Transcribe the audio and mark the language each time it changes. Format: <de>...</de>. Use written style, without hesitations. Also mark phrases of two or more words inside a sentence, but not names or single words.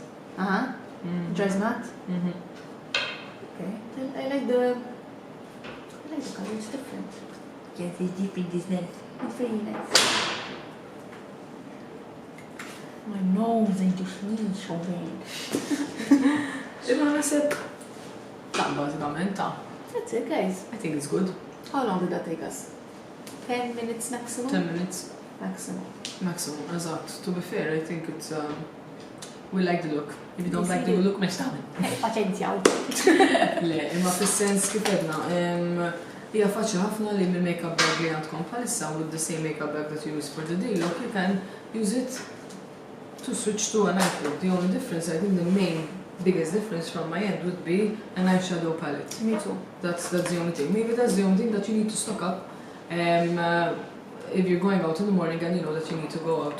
<en>Uh-huh. Dries matte. Mm-hmm. Okay. I like the color. It's different. Yes, it's different, isn't it? It's very nice. My nose, I just need something.</en> <mt>Imma nasib... Ta' bażikament ta'.</mt> <en>That's it, guys. I think it's good. How long did that take us? 10 minutes maximum? 10 minutes Maximum. maximum, eżatt. To be fair, I think it's... we like the look. If you don't like the look,</en> <mt>mex taħmen. Paċenzjaw. Le, imma fis-sens kif edna, hija faċli ħafna li mill-makeup bag li għandkom bħalissa</mt> <en>with the same makeup bag that you use for the day look, you can use it to switch to a night look. The only difference, I think the main biggest difference from my end would be an eyeshadow palette. Me too. That's the only thing. Maybe that's the only thing that you need to stock up if you're going out in the morning and you know that you need to go out.</en>